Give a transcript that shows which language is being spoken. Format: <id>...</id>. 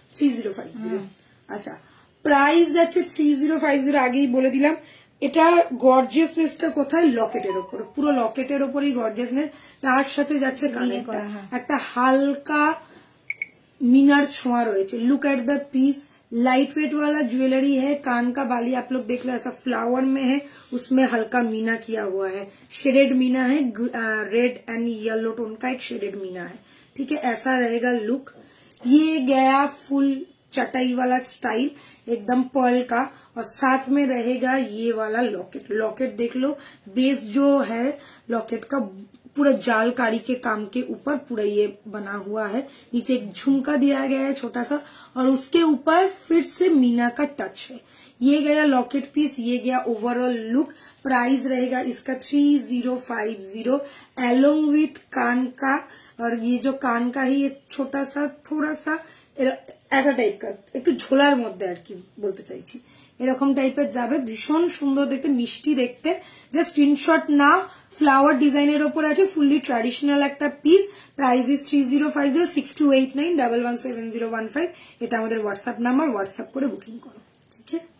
<bn>3050। আচ্ছা, প্রাইস যাচ্ছে 3050, আগেই বলে দিলাম। এটা গর্জিয়াসনেসটা কোথায়? লকেটের ওপর, পুরো লকেটের ওপরই গর্জিয়াসনেস, তার সাথে যাচ্ছে কানেরটা একটা হালকা মিনার ছোঁয়া রয়েছে।</bn> <en>look at the piece,</en> <hi>light weight वाला ज्वेलरी है, कान का बाली आप लोग देख लो ऐसा फ्लावर में है, उसमें हल्का मीना किया हुआ है, शेडेड मीना है, रेड एंड येलो टोन का एक शेडेड मीना है। ठीक है, ऐसा रहेगा लुक। ये गया फुल चटाई वाला स्टाइल एकदम पर्ल का, और साथ में रहेगा ये वाला लॉकेट। लॉकेट देख लो, बेस जो है लॉकेट का पूरा जालकारी के काम के ऊपर पूरा ये बना हुआ है, नीचे एक झुमका दिया गया है छोटा सा, और उसके ऊपर फिर से मीना का टच है। ये गया लॉकेट पीस, ये गया ओवरऑल लुक। प्राइस रहेगा इसका 3050 एलोंग विथ कान का, और ये जो कान का ही ये छोटा सा थोड़ा सा ऐसा टाइप का</hi> <bn>একটু ঝোলার মধ্যে আর কি বলতে চাইছি, এরকম টাইপের যাবে, ভীষণ সুন্দর দেখতে, মিষ্টি দেখতে। জাস্ট স্ক্রিনশট নাও, ফ্লাওয়ার ডিজাইনের ওপর আছে, ফুললি ট্র্যাডিশনাল একটা পিস।</bn> <en>Price is 3050 6289117015।</en> <bn>এটা আমাদের হোয়াটসঅ্যাপ নাম্বার, হোয়াটসঅ্যাপ করে বুকিং করো। ঠিক আছে,</bn>